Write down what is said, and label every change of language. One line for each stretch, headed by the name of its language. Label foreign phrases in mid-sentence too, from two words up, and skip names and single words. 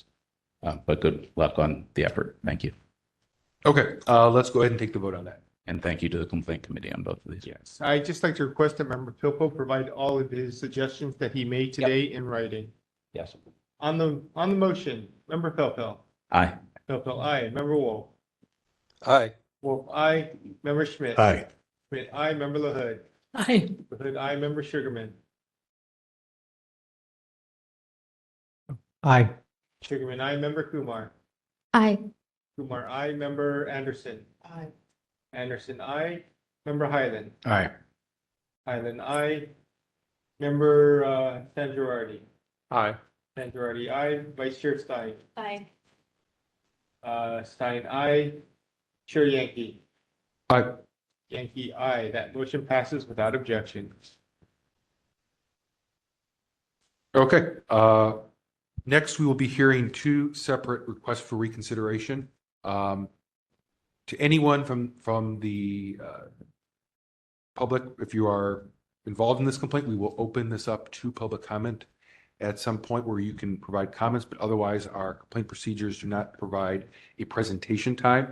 English: But good luck on the effort. Thank you. Okay, let's go ahead and take the vote on that. And thank you to the complaint committee on both of these. Yes, I'd just like to request that Member Pilpo provide all of his suggestions that he made today in writing. Yes. On the motion, Member Pilpel. Aye. Pilpel, aye. Member Wolf. Aye. Wolf, aye. Member Schmidt. Aye. Schmidt, aye. Member LaHood. Aye. LaHood, aye. Member Sugarman. Aye. Sugarman, aye. Member Kumar. Aye. Kumar, aye. Member Anderson. Aye. Anderson, aye. Member Highland. Aye. Highland, aye. Member Sanjurardi. Aye. Sanjurardi, aye. Vice Chair Stein. Aye. Stein, aye. Chair Yankee. Aye. Yankee, aye. That motion passes without objection. Okay, next we will be hearing two separate requests for reconsideration. To anyone from the public, if you are involved in this complaint, we will open this up to public comment at some point where you can provide comments, but otherwise our complaint procedures do not provide a presentation time.